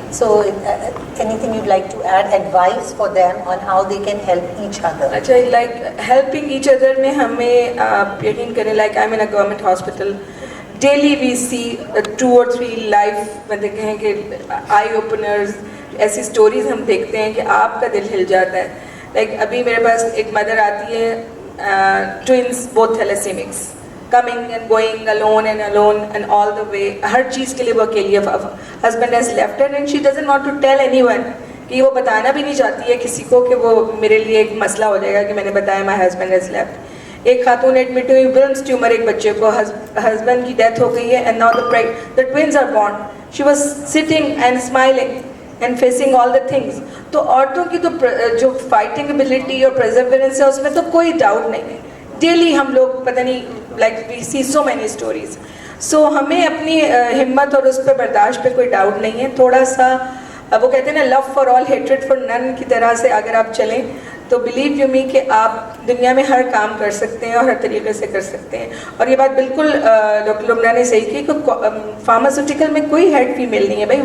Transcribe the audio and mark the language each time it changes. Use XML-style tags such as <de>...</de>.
<en>So, anything you'd like to add? Advice for them on how they can help each other? اچھا، like helping each other</en> <ur>میں ہمیں آپ یقین کریں،</ur> <en>like I'm in a government hospital. Daily we see 2 or 3 life</en> <ur>بندے کہیں کہ</ur> <en>eye openers،</en> <ur>ایسی stories ہم دیکھتے ہیں کہ آپ کا دل ہل جاتا ہے.</ur> <en>like</en> <ur>ابھی میرے پاس ایک مدر آتی ہے،</ur> <en>twins both thalassemics, coming and going alone and all the way.</en> <ur>ہر چیز کے لیے وہ اکیلی ہے.</ur> <en>husband has left her and she doesn't want to tell anyone.</en> <ur>کہ وہ بتانا بھی نہیں چاہتی ہے کسی کو کہ وہ میرے لیے ایک مسئلہ ہو جائے گا کہ میں نے بتایا</ur> <en>my husband has left.</en> <ur>ایک خاتون ایڈمٹ ہوئی ولمس ٹیومر، ایک بچے کو، ہسبینڈ کی ڈیتھ ہو گئی ہے</ur> <en>and now the twins are born. She was sitting and smiling and facing all the things.</en> <ur>تو عورتوں کی تو جو فائٹنگ ابیلٹی اور پرزیورنس ہے اس میں تو کوئی ڈاؤٹ نہیں ہے. ڈیلی ہم لوگ پتہ نہیں</ur> <en>like we see so many stories.</en> <ur>So ہمیں اپنی ہمت اور اس پہ برداشت پہ کوئی ڈاؤٹ نہیں ہے. تھوڑا سا وہ کہتے ہیں نا</ur> <en>love for all hatred for none</en> <ur>کی طرح سے اگر آپ چلیں تو</ur> <en>believe you me</en> <ur>کہ آپ دنیا میں ہر کام کر سکتے ہیں اور ہر طریقے سے کر سکتے ہیں. اور یہ بات بالکل ڈاکٹر لبنہ نے صحیح کی کہ فارماسیوٹیکل میں کوئی ہیڈ فیمیل نہیں ہے بھائی.</ur>